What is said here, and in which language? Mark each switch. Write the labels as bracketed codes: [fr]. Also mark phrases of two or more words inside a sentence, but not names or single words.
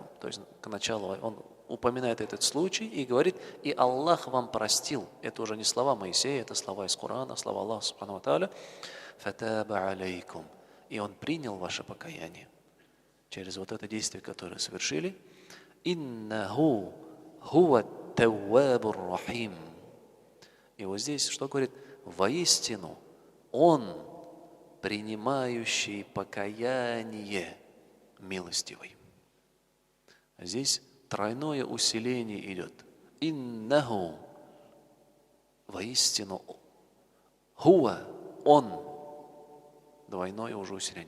[ru] То есть к началу он упоминает этот случай и говорит: «И Аллах вам простил». Это уже не слова Моисея, это слова из Корана, слова Аллаха [ar] سبحانه وتعالى. «فتاب عليكم». [ru] И Он принял ваше покаяние через вот это действие, которое совершили. [ar] «إنه هو التواب الرحيم». [ru] И вот здесь что говорит? Воистину, Он, принимающий покаяние, милостивый. Здесь тройное усиление идет. Иннаху, воистину, хуа, он, двойное уже усиление.